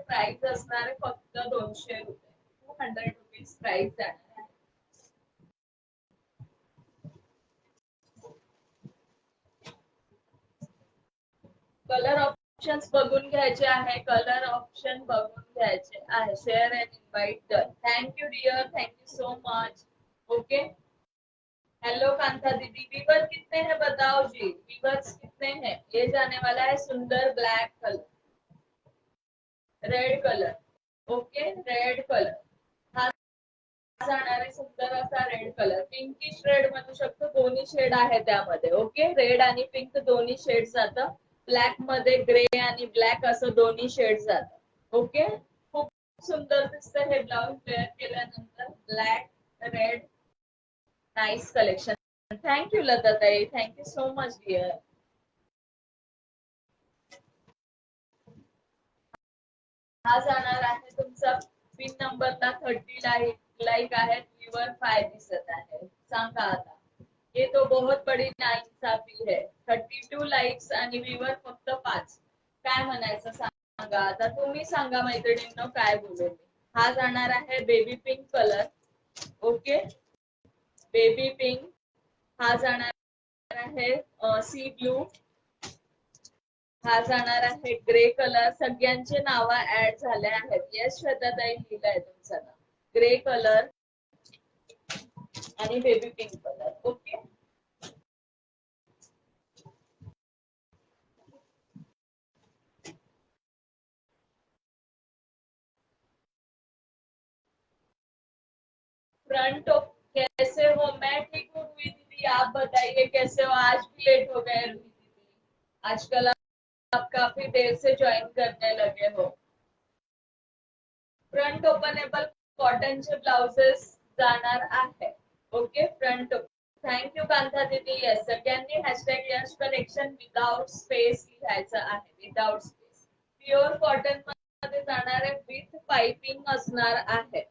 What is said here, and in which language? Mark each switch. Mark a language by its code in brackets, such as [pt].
[mr] Price असणार आहे फक्त 200 रुपये, 200 रुपीज प्राइस जाणार आहे. कलर ऑप्शन्स बघून घ्यायचे आहे, कलर ऑप्शन बघून घ्यायचे आहे. [en] Share and invite done. Thank you dear, thank you so much. [hi] Okay, hello Kanta दीदी, वीवर कितने हैं बताओ जी, वीवर्स कितने हैं? ये जाने वाला है सुंदर black colour, red colour. [mr] Okay, red colour हा जाणार आहे सुंदर असा रेड कलर. पिंकिश रेड म्हणू शकतो, दोन्ही शेड आहे त्यामध्ये. ओके, रेड आणि पिंक दोन्ही शेड जातं. ब्लॅक मध्ये ग्रे आणि ब्लॅक असं दोन्ही शेड जातं. ओके, खूप सुंदर दिसतं हे ब्लाउज वेअर केल्यानंतर. [en] Black red, nice collection. Thank you लताताई, thank you so much dear. [mr] हा जाणार आहे तुमचा पिन नंबरला 30 लाईक आहेत, व्ह्यूअर 5 दिसत आहे. सांगा आता, [hi] ये तो बहुत बड़ी नाइंसाफी है. [mr] 32 लाईक्स आणि व्ह्यूअर फक्त 5. काय म्हणायचं सांगा आता, तुम्ही सांगा मैत्रिणींनो काय बोलू मी. हा जाणार आहे baby pink colour. Okay, baby pink. हा जाणार आहे सी ब्लू. हा जाणार आहे ग्रे कलर. सगळ्यांचे नाव ऍड झाले आहेत. येस श्वेताताई, लिहिलंय तुमचं नाव. ग्रे कलर आणि baby pink colour. [hi] Okay, front कैसे हो? मैं ठीक हूँ रुही दीदी, आप बताइए कैसे हो? आज भी लेट हो गए रुही दीदी, आजकल आप काफी देर से ज्वाइन करने लगे हो. [mr] फ्रंट ओपनेबल कॉटनचे ब्लाउजेस जाणार आहे. Okay, front. थँक्यू कांता दीदी. येस, सगळ्यांनी हॅशटॅग यश कलेक्शन विदाउट स्पेस लिहायचं आहे, विदाउट स्पेस. प्युअर कॉटन मध्ये जाणार आहे, विथ पाइपिंग असणार आहे.